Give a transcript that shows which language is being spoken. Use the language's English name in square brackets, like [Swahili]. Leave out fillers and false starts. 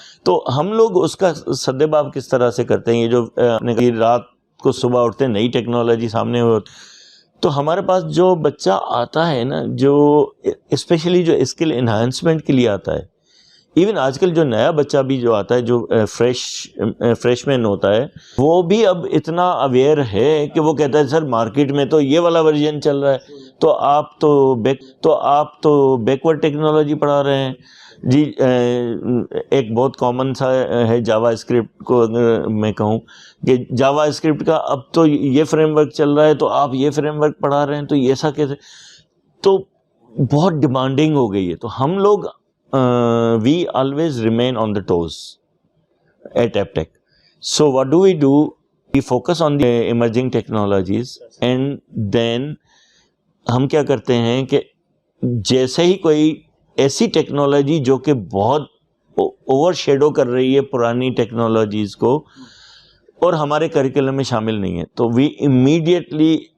[Urdu] تو ہم لوگ اس کا سدباب کس طرح سے کرتے ہیں, یہ جو اپنے رات کو صبح اٹھتے ہیں نئی ٹیکنالوجی سامنے ہوتی, تو ہمارے پاس جو بچہ آتا ہے نا, جو اسپیشلی جو اسکل انہانسمنٹ کے لیے آتا ہے, ایون آج کل جو نیا بچہ بھی جو آتا ہے, جو فریش مین ہوتا ہے, وہ بھی اب اتنا اویئر ہے کہ وہ کہتا ہے سر مارکیٹ میں تو یہ والا ورژن چل رہا ہے, تو آپ تو بیکورڈ ٹیکنالوجی پڑھا رہے ہیں جی. ایک بہت کامن سا ہے جاوا اسکرپٹ کو اگر میں کہوں کہ جاوا اسکرپٹ کا اب تو یہ فریم ورک چل رہا ہے, تو آپ یہ فریم ورک پڑھا رہے ہیں, تو ایسا کیسے, تو بہت ڈیمانڈنگ ہو گئی ہے. تو ہم لوگ [English] we always remain on the toes at AppTech. So what do? We focus on the emerging technologies, and then [Urdu] ہم کیا کرتے ہیں کہ جیسے ہی کوئی ایسی ٹیکنالوجی جو کہ بہت اوور شیڈو کر رہی ہے پرانی ٹیکنالوجیز کو اور ہمارے کریکولم میں شامل نہیں ہے, تو [English] we immediately